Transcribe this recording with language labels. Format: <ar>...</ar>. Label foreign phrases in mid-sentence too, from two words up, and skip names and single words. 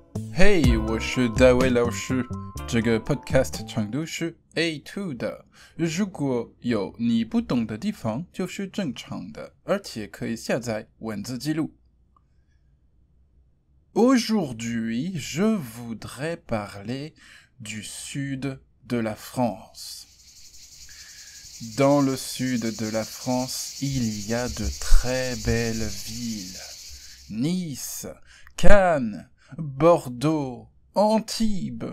<zh>嘿，我是大卫老师。这个 podcast 长度是 A2 的。如果有你不懂的地方，就是正常的，而且可以下载文字记录。</zh> <fr>Aujourd'hui, je voudrais parler du sud de la France. Dans le sud de la France, il y a de très belles villes. Nice, Cannes, Bordeaux, Antibes.</fr>